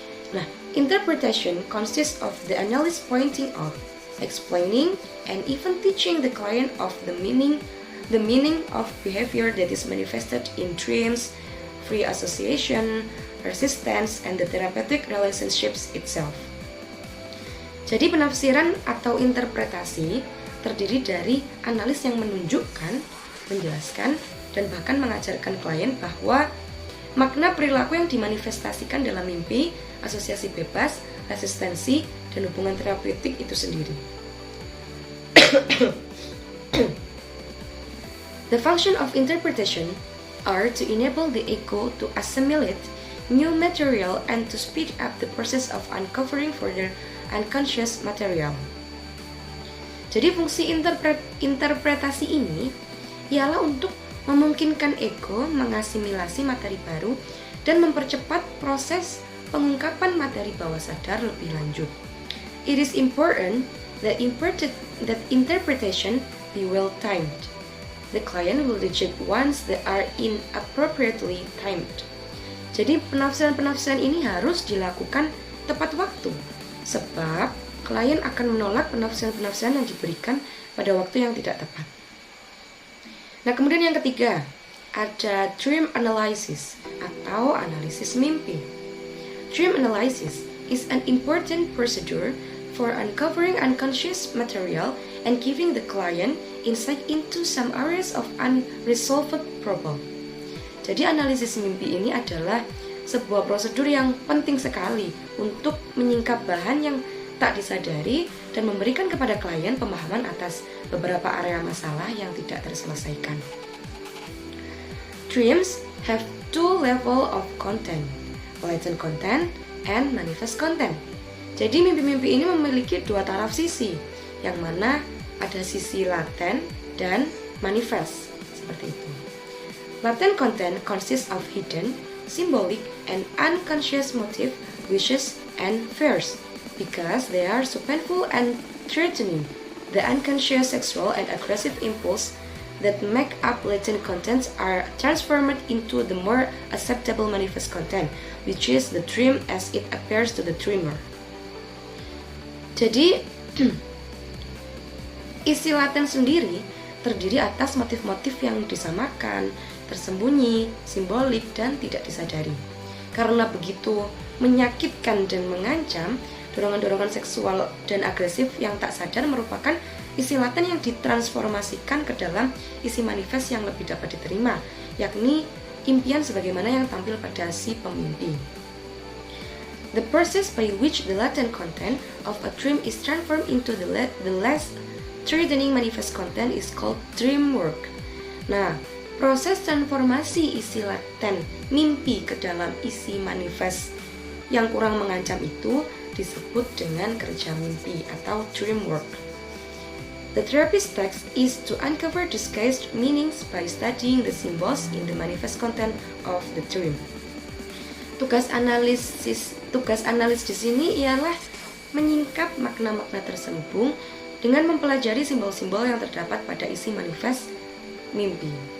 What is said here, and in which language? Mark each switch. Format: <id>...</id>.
<en>Nah, interpretation consists of the analyst pointing out, explaining, and even teaching the client of the meaning of behavior that is manifested in dreams, free association, resistance, and the therapeutic relationships itself.</en> <id>Jadi penafsiran atau interpretasi terdiri dari analis yang menunjukkan, menjelaskan, dan bahkan mengajarkan klien bahwa makna perilaku yang dimanifestasikan dalam mimpi, asosiasi bebas, resistensi, dan hubungan terapeutik itu sendiri.</id> <en>The function of interpretation are to enable the ego to assimilate new material and to speed up the process of uncovering further unconscious material.</en> <id>Jadi fungsi interpretasi ini ialah untuk memungkinkan ego mengasimilasi materi baru dan mempercepat proses pengungkapan materi bawah sadar lebih lanjut.</id> <en>It is important that interpretation be well timed. The client will reject once they are inappropriately timed.</en> <id>Jadi penafsiran-penafsiran ini harus dilakukan tepat waktu, sebab klien akan menolak penafsiran-penafsiran yang diberikan pada waktu yang tidak tepat. Nah, kemudian yang ketiga, ada dream analysis atau analisis mimpi.</id> <en>Dream analysis is an important procedure for uncovering unconscious material and giving the client insight into some areas of unresolved problem.</en> <id>Jadi analisis mimpi ini adalah sebuah prosedur yang penting sekali untuk menyingkap bahan yang tak disadari dan memberikan kepada klien pemahaman atas beberapa area masalah yang tidak terselesaikan.</id> <en>Dreams have two levels of content, latent content and manifest content.</en> <id>Jadi mimpi-mimpi ini memiliki dua taraf sisi, yang mana ada sisi laten dan manifest, seperti itu.</id> <en>Latent content consists of hidden, symbolic, and unconscious motive, wishes, and fears, because they are so painful and threatening. The unconscious sexual and aggressive impulse that make up latent contents are transformed into the more acceptable manifest content, which is the dream as it appears to the dreamer.</en> <id>Jadi, isi laten sendiri terdiri atas motif-motif yang disamakan, tersembunyi, simbolik, dan tidak disadari. Karena begitu menyakitkan dan mengancam, dorongan-dorongan seksual dan agresif yang tak sadar merupakan isi laten yang ditransformasikan ke dalam isi manifest yang lebih dapat diterima, yakni impian sebagaimana yang tampil pada si pemimpi.</id> <en>The process by which the latent content of a dream is transformed into the less threatening manifest content is called dream work.</en> <id>Nah, proses transformasi isi laten mimpi ke dalam isi manifest yang kurang mengancam itu disebut dengan kerja mimpi atau dream work.</id> <en>The therapist's task is to uncover disguised meanings by studying the symbols in the manifest content of the dream.</en> <id>Tugas analis di sini ialah menyingkap makna-makna tersembung dengan mempelajari simbol-simbol yang terdapat pada isi manifest mimpi.</id>